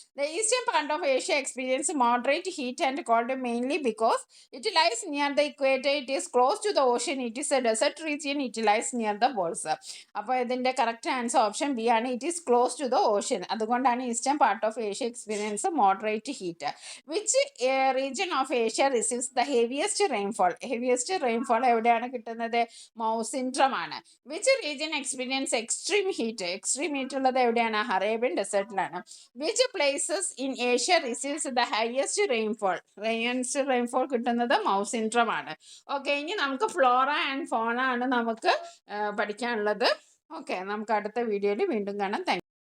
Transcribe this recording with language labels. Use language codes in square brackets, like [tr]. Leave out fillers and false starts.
[en] The eastern part of Asia experience moderate heat and cold mainly because it lies near the equator, it is close to the ocean, it is a desert region, it lies near the poles. [ml] അപ്പോൾ ഇതിൻ്റെ [en] Correct answer option B ആണ്. It is close to the ocean. [ml] അതുകൊണ്ടാണ് [en] Eastern part of Asia experience moderate heat. Which region of Asia receives the heaviest rainfall? [ml] Heaviest rainfall എവിടെയാണ് കിട്ടുന്നത്? മൗസിൻഡ്രം ആണ്. [en] Which region experience extreme heat? [ml] Extreme heat ഉള്ളത് എവിടെയാണ്? Arabian ഡെസേർട്ടിലാണ്. [en] Which places in Asia receives the highest rainfall? [ml] Highest rainfall കിട്ടുന്നത് മൗസിൻഡ്രം ആണ്. Okay, ഇനി നമുക്ക് Flora and ഫോണ ആണ് നമുക്ക് പഠിക്കാനുള്ളത്. ഓക്കെ, നമുക്ക് അടുത്ത വീഡിയോയിൽ വീണ്ടും കാണാം. താങ്ക്